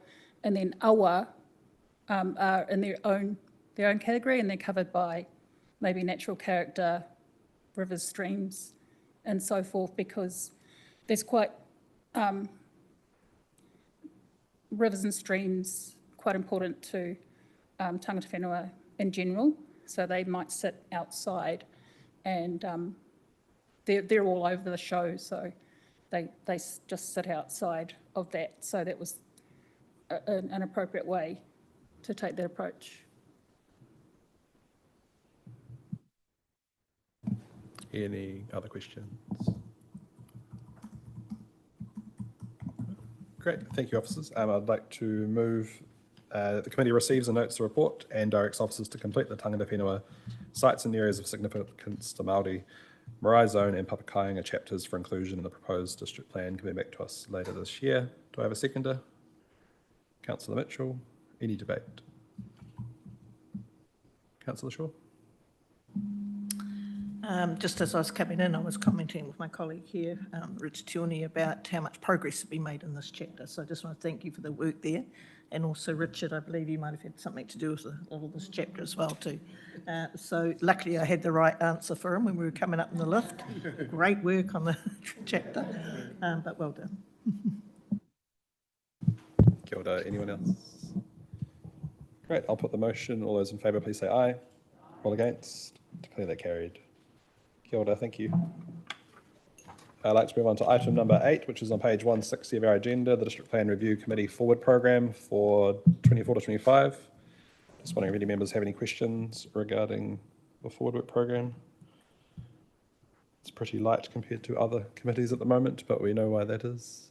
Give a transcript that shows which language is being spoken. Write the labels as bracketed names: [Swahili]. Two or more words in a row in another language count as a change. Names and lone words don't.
[English] And then awa are in their own category, and they're covered by maybe natural character, rivers, streams, and so forth, because there's quite rivers and streams quite important to [Māori] tangata whenua [English] in general, so they might sit outside, and they're all over the show, so they just sit outside of that. So that was an appropriate way to take that approach. Any other questions? Great, thank you, officers. I'd like to move that the committee receives and notes the report and directs officers to complete the [Māori] tangata whenua [English] sites and areas of significance to Māori, Marae Zone and Papakainga chapters for inclusion in the proposed district plan coming back to us later this year. Do I have a seconder? Councillor Mitchell. Any debate? Councillor Shaw. Just as I was coming in, I was commenting with my colleague here, Richard Tierney, about how much progress has been made in this chapter. So I just want to thank you for the work there. And also, Richard, I believe you might have had something to do with all this chapter as well too. So luckily I had the right answer for him when we were coming up in the lift. Great work on the chapter, but well done. [Māori] Kia ora. [English] Anyone else? Great, I'll put the motion. All those in favour, please say aye. All against? Declare that carried. [Māori] Kia ora, [English] thank you. I'd like to move on to item number 8, which is on page 160 of our agenda, the District Plan Review Committee Forward Programme for 24 to 25. Just wondering if any members have any questions regarding the Forward Work Programme. It's pretty light compared to other committees at the moment, but we know why that is.